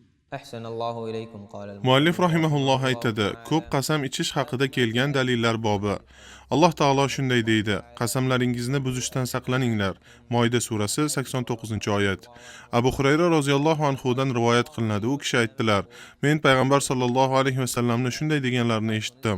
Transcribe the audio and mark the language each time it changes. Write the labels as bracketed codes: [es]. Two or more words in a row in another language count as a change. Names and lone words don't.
[ar] أحسن الله إليكم. قال Muallif المصنف rahimahulloh رحمه الله [uz] aytadi, ko'p [ar] تعالى: [uz] qasam ichish haqida kelgan dalillar bobi. Alloh taolo shunday deydi: Qasamlaringizni buzishdan saqlaninglar. Moida surasi 89-oyat. Abu Hurayra roziyallohu anhudan rivoyat qilinadi. U kishi aytdilar: Men payg'ambar sollallohu alayhi vasallamni shunday deganlarini eshitdim.